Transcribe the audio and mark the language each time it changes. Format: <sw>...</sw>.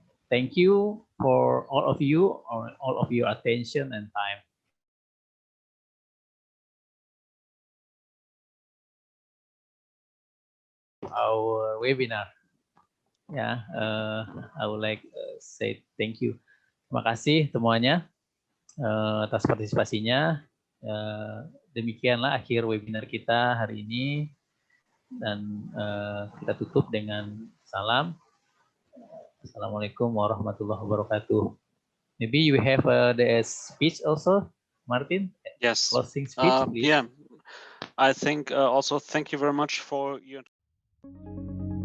<en>Thank you for all of you, or all of your attention and time. Our webinar. Ya, I would like say thank you.</en> <id>Terima kasih semuanya atas partisipasinya. Demikianlah akhir webinar kita hari ini, dan kita tutup dengan salam. Assalamualaikum warahmatullahi wabarakatuh.</id> <en>Maybe you have the speech also, Martin? Yes. Closing speech, please. Yeah. I think also thank you very much for your</en>